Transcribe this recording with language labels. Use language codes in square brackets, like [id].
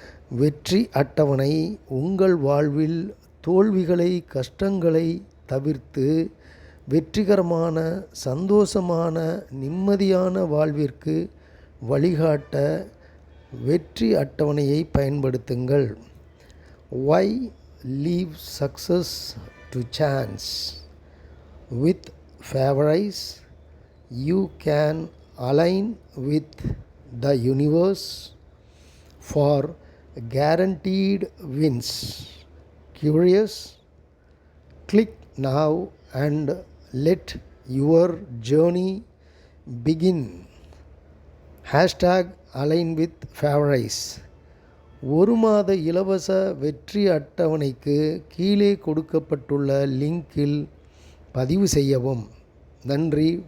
[ta] வெற்றி அட்டவணை உங்கள் வாழ்வில் தோல்விகளை, கஷ்டங்களை தவிர்த்து வெற்றிகரமான, சந்தோஷமான, நிம்மதியான வாழ்விற்கு வழிகாட்ட வெற்றி அட்டவணையை பயன்படுத்துங்கள். [en] Why leave success to chance? With Favorize, you can align with the universe for guaranteed wins. Curious? Click now and let your journey begin. #align with Favorize. [ta] ஒரு மாத இலவச வெற்றி அட்டவணைக்கு கீழே கொடுக்கப்பட்டுள்ள லிங்கில் பதிவு செய்யவும். நன்றி.